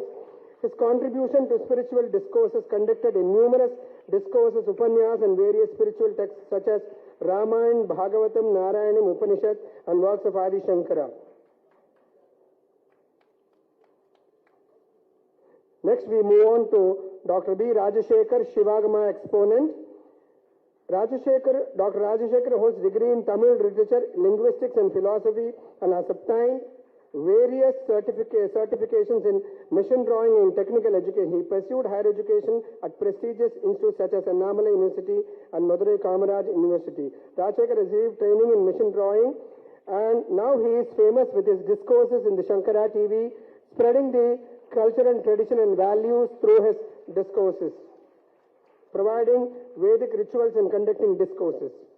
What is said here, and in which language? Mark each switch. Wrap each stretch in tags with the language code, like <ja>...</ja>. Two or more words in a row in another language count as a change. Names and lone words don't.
<en>His contribution to spiritual discourses conducted in numerous discourses, Upanyas and various spiritual texts such as Ramayana, Bhagavatam, Narayanam, Upanishad and works of Adi Shankara. Next we move on to Dr. B. Rajashekar, Shivagama exponent. Dr. Rajashekar holds degree in Tamil literature, linguistics and philosophy and has obtained various certifications in mission drawing and technical education. He pursued higher education at prestigious institutes such as Annamalai University and Madurai Kamaraj University. Rajashekar received training in mission drawing and now he is famous with his discourses in the Shankara TV, spreading the culture and tradition and values through his discourses, providing Vedic rituals and conducting discourses.</en>